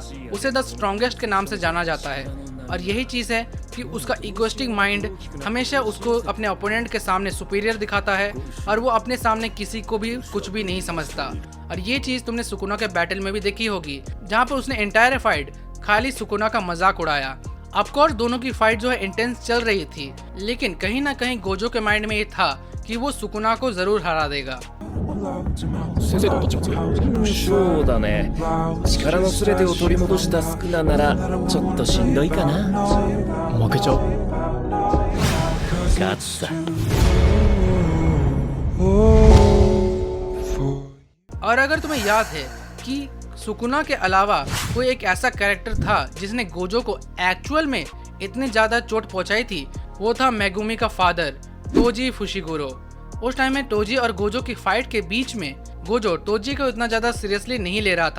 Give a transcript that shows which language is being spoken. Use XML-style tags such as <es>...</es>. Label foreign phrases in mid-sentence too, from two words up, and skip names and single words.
<hi>उसे</hi> <en>the strongest</en> <hi>के नाम से जाना जाता है और यही चीज़ है कि उसका</hi> <en>egoistic mind</en> <hi>हमेशा उसको अपने ओपोनेंट के सामने सुपीरियर दिखाता है और वो अपने सामने किसी को भी कुछ भी नहीं समझता। और ये चीज़ तुमने सुकुना के बैटल में भी देखी होगी, जहाँ पर उसने</hi> <en>entire fight</en> <hi>खाली सुकुना का मजाक उड़ाया। ऑफकोर्स दोनों की फाइट जो है इंटेंस चल रही थी, लेकिन कहीं ना कहीं गोजो के माइंड में ये था कि वो सुकुना को जरूर हरा देगा।</hi> <ja>先生とどっちも強い。そうだね。力の全てを取り戻したスクナならちょっとしんどいかな。負けちゃう。勝った。</ja> <hi>और अगर तुम्हें याद है कि सुकुना के अलावा कोई एक ऐसा कैरेक्टर था जिसने गोजो को एक्चुअल में इतनी ज्यादा चोट पहुंचाई थी, वो था मेगुमी का फादर तोजी फुशिगुरो। उस टाइम में तोजी और गोजो की फाइट के बीच में गोजो तोजी को इतना ज्यादा सीरियसली नहीं ले रहा था।</hi>